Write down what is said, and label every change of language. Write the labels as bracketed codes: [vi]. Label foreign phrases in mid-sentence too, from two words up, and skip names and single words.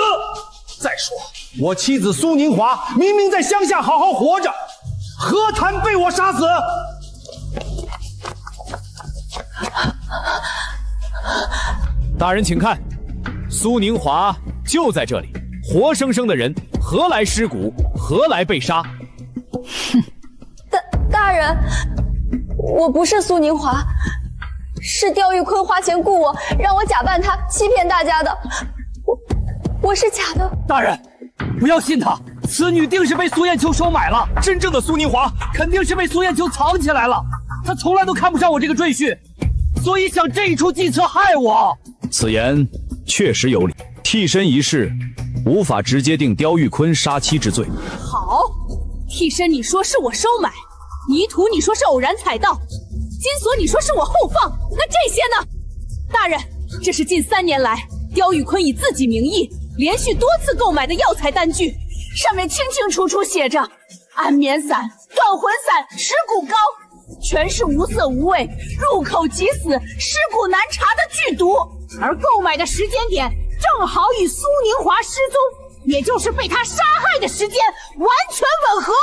[zh] 再說，我妻子蘇寧華明明在鄉下好好活着，何談被我殺死？大人請看，蘇寧華就在這裡，活生生的人，何來屍骨？何來被殺？哼，大人，我不是蘇寧華，是刁玉坤花錢雇我，让我假扮他，欺騙大家的。我是假的。大人，不要信他，此女定是被蘇艳秋收买了。真正的蘇寧华肯定是被蘇艳秋藏起来了，他從來都看不上我这個赘婿，所以想這一出計策害我。此言確實有理，替身一事無法直接定刁玉坤殺妻之罪。好，替身你說是我收買，泥土你說是偶然踩到，金鎖你說是我后放，那這些呢？大人，這是近3年來刁玉坤以自己名義連續多次購買的藥材單據，上面清清楚楚寫着安眠散、斷魂散、屍骨膏，全是無色無味、入口即死、屍骨難查的劇毒，而購買的時間點正好與蘇寧華失蹤，也就是被他殺害的時間完全吻合。